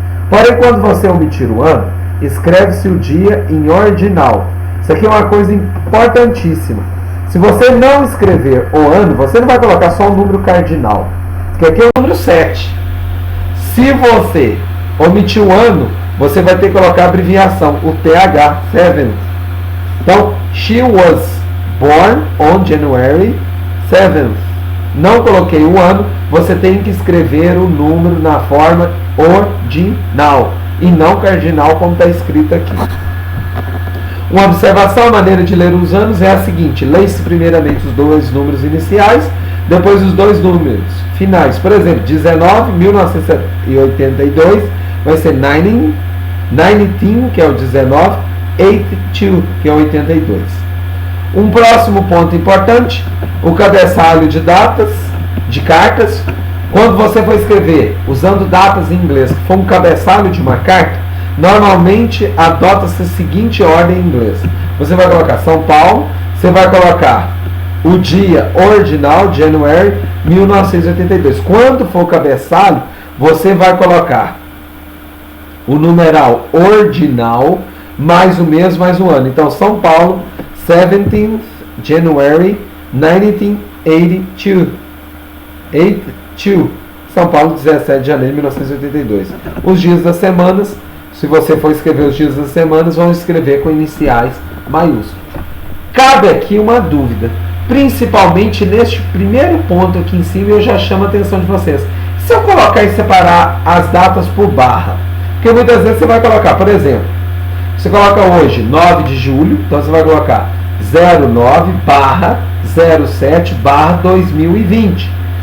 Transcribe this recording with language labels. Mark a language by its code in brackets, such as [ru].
[pt] Porém, quando você omitir o ano, escreve-se o dia em ordinal. Isso aqui é uma coisa importantíssima. Se você não escrever o ano, você não vai colocar só o número cardinal. Que aqui é o número 7. Se você omitir o ano, você vai ter que colocar a abreviação, o TH, 7. [en] Então, she was born on January 7th. [pt] Não coloquei o ano, você tem que escrever o número na forma ordinal e não cardinal, como está escrito aqui. Uma observação, a maneira de ler os anos é a seguinte: leia-se primeiramente os dois números iniciais, depois os dois números finais. Por exemplo, 19, 1982 vai ser 19, que é o 19, 82, que é o 82. Um próximo ponto importante, o cabeçalho de datas, de cartas. Quando você for escrever usando datas em inglês, que for um cabeçalho de uma carta, normalmente adota-se a seguinte ordem em inglês. Você vai colocar São Paulo, você vai colocar o dia ordinal, January 1982. Quando for o cabeçalho, você vai colocar o numeral ordinal, mais o mês, mais o ano. Então, São Paulo, 17th January 1982. 82. São Paulo, 17 de janeiro de 1982. Os dias das semanas, se você for escrever os dias das semanas, vão escrever com iniciais maiúsculas. Cabe aqui uma dúvida, principalmente neste primeiro ponto aqui em cima, eu já chamo a atenção de vocês. Se eu colocar e separar as datas por barra, porque muitas vezes você vai colocar, por exemplo, você coloca hoje 9 de julho, então você vai colocar 09 barra 07 barra 2020.